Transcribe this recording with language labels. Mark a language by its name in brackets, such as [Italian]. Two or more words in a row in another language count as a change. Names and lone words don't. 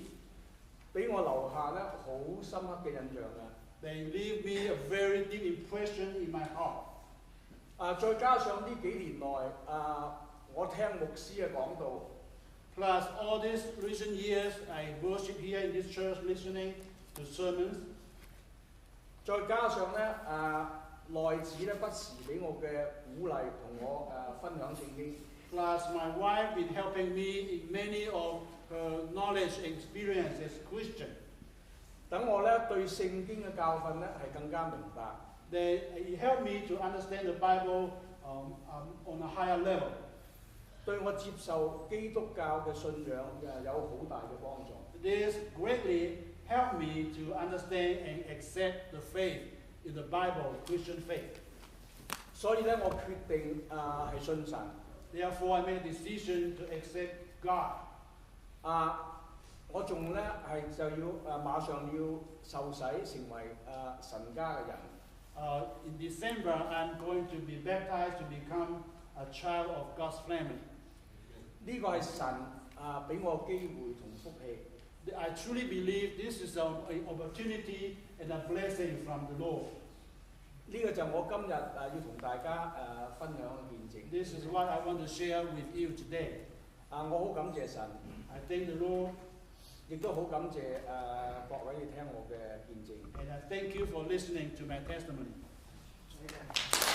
[Cantonese] 俾我留下咧好深刻嘅印象嘅。 [English] They leave me a very deep impression in my heart. [Cantonese] 再加上呢幾年來我聽牧師嘅講道。 [English] Plus, all these recent years, I worship here in this church, listening to sermons. [Cantonese] 再加上咧內子咧不時俾我嘅鼓勵同我分享聖經。 [English] Plus, my wife been helping me in many of her knowledge and experience as Christian. [Cantonese] 等我咧對聖經嘅教訓咧係更加明白。 [English] It helped me to understand the Bible on a higher level. [Cantonese] 對我接受基督教嘅信仰有好大嘅幫助。 [English] This greatly helped me to understand and accept the faith in the Bible, Christian faith. [Cantonese] 所以咧，我決定係信神。 [English] Therefore, I made a decision to accept God. [Cantonese] 我仲咧係就要馬上要受洗成為神家嘅人。 [English] In December, I'm going to be baptized to become a child of God's family. [Cantonese] 呢個係神俾我機會同福氣。 [English] I truly believe this is an opportunity and a blessing from the Lord. [Cantonese] 呢個就我今日要同大家分享嘅見證。 [English] This is what I want to share with you today. [Cantonese] 我好感謝神。 [English] I thank the Lord. [Cantonese] 亦都好感謝各位聽我嘅見證。 [English] And I thank you for listening to my testimony.